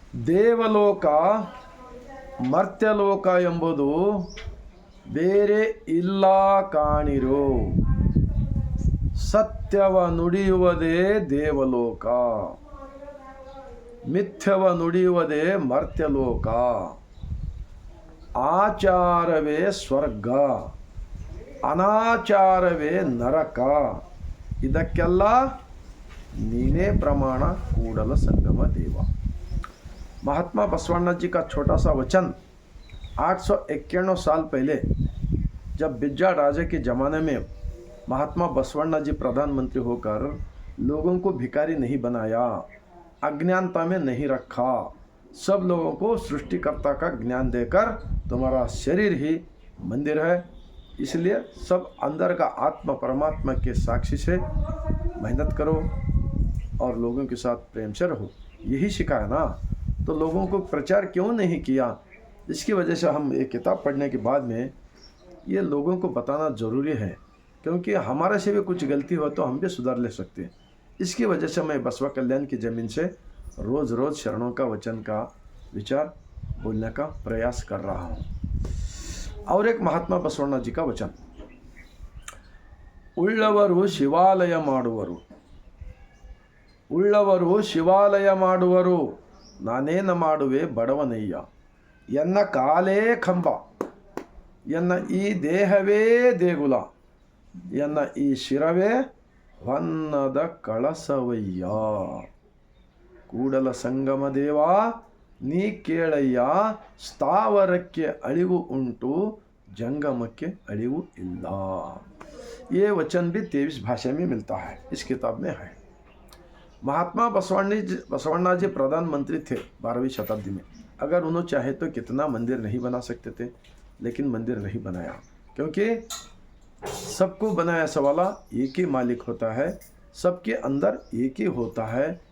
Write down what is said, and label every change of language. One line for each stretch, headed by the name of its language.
Kannada: ದೇವಲೋಕ ಮರ್ತ್ಯಲೋಕ ಎಂಬುದು ಬೇರೆ ಇಲ್ಲ ಕಾಣಿರೋ, ಸತ್ಯವ ನುಡಿಯುವುದೇ ದೇವಲೋಕ, ಮಿಥ್ಯವ ನುಡಿಯುವುದೇ ಮರ್ತ್ಯಲೋಕ. ಆಚಾರವೇ ಸ್ವರ್ಗ, ಅನಾಚಾರವೇ ನರಕ. ಇದಕ್ಕೆಲ್ಲ ನೀನೇ ಪ್ರಮಾಣ ಕೂಡಲ संगम देव.
Hindi: महात्मा बसवण्णा जी का छोटा सा वचन 851 साल पहले जब बिज्जा राजा के ज़माने में महात्मा बसवण्णा जी प्रधानमंत्री होकर लोगों को भिखारी नहीं बनाया, अज्ञानता में नहीं रखा, सब लोगों को सृष्टिकर्ता का ज्ञान देकर तुम्हारा शरीर ही मंदिर है, इसलिए सब अंदर का आत्मा परमात्मा के साक्षी से मेहनत करो और लोगों के साथ प्रेम से रहो. यही सिखाया ना, तो लोगों को प्रचार क्यों नहीं किया? इसकी वजह से हम एक किताब पढ़ने के बाद में ये लोगों को बताना ज़रूरी है, क्योंकि हमारे से भी कुछ गलती हो तो हम भी सुधार ले सकते हैं. इसकी वजह से मैं बसवा कल्याण की ज़मीन से रोज़ रोज़ शरणों का वचन का विचार बोलने का प्रयास कर रहा हूँ. और एक महात्मा बसवण्णा जी का वचन.
Kannada: ಉಳ್ಳವರು ಶಿವಾಲಯ ಮಾಡುವರು, ಉಳ್ಳವರು ಶಿವಾಲಯ ಮಾಡುವರು, ನಾನೇನ ಮಾಡುವೆ ಬಡವನಯ್ಯ. ಎನ್ನ ಕಾಲೇ ಕಂಬ, ಎನ್ನ ಈ ದೇಹವೇ ದೇಗುಲ, ಎನ್ನ ಈ ಶಿರವೇ ಹೊನ್ನದ ಕಳಸವಯ್ಯ. ಕೂಡಲ ಸಂಗಮ ದೇವ ನೀ ಕೇಳಯ್ಯ, ಸ್ಥಾವರಕ್ಕೆ ಅಳಿವು ಉಂಟು, जंगमಕ್ಕೆ ಅಳಿವು ಇಲ್ಲ.
Hindi: ये वचन भी 23 भाषा में मिलता है, इस किताब में है. महात्मा बसवण्णा जी प्रधानमंत्री थे 12वीं शताब्दी में. अगर उन्होंने चाहे तो कितना मंदिर नहीं बना सकते थे, लेकिन मंदिर नहीं बनाया, क्योंकि सबको बनाया सवाला एक ही मालिक होता है, सबके अंदर एक ही होता है.